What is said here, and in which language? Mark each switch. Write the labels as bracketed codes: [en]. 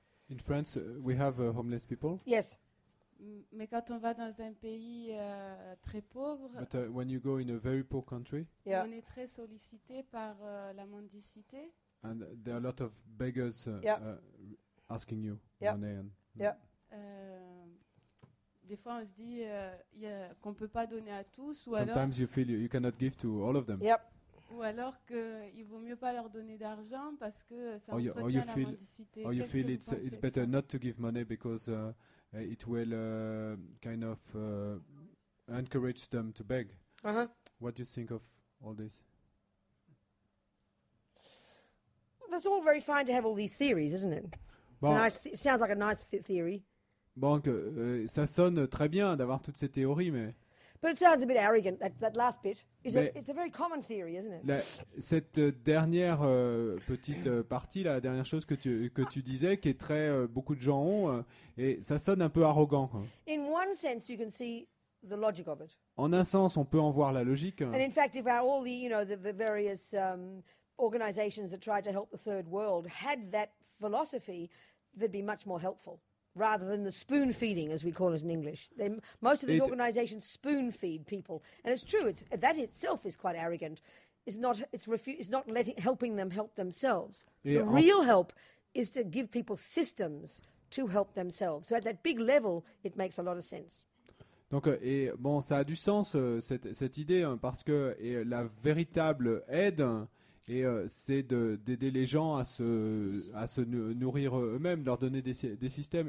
[en] In France, we have homeless people. Yes. [fr] mais quand on va dans un pays très pauvre, [en] But when you go in a very poor country, Yeah. [fr] on est très sollicité par la mendicité. [en] and there are a lot of beggars Yeah. Asking you Yeah. money. And, Yeah. [fr] Des fois, on se dit qu'on peut pas donner à tous, ou alors, [en] Sometimes you feel you cannot give to all of them. Yep. [fr] ou alors qu'il vaut mieux pas leur donner d'argent parce que ça [en] Or you [fr] entretient la [en] feel- [fr] mendicité. [en] Or you [fr] Qu'est-ce [en] feel [fr] que vous [en] it's [fr] pensez de [en] better [fr] ça? [en] not to give money because it will kind of encourage them to beg. Uh-huh. What do you think of all this? That's all very fine to have all these theories, isn't it? [fr] Bon, [en] It sounds like a nice theory, [fr] bon, ça sonne très bien d'avoir toutes ces théories, mais [en] but it sounds a bit arrogant. That last bit [fr] Mais- [en] it's a very common theory, isn't it? [fr] cette dernière petite partie, la dernière chose que tu disais, qui est très beaucoup de gens ont, et ça sonne un peu arrogant, quoi. [en] In one sense, you can see the logic of it, [fr] En un sens, on peut en voir la logique. [en] and in fact, if all the various organizations that try to help the third world had that philosophy, they'd be much more helpful. Rather than the spoon feeding, as we call it in English, most of these It- organisations spoon feed people, and it's true. That itself is quite arrogant. It's not. It's not helping them help themselves. [fr] Et [en] The [fr] en- [en] real help is to give people systems to help themselves. So at that big level, it makes a lot of sense. [fr] Donc, et bon, ça a du sens cette idée, hein, parce que la véritable aide, c'est d'aider les gens à se nourrir eux-mêmes, de leur donner des systèmes.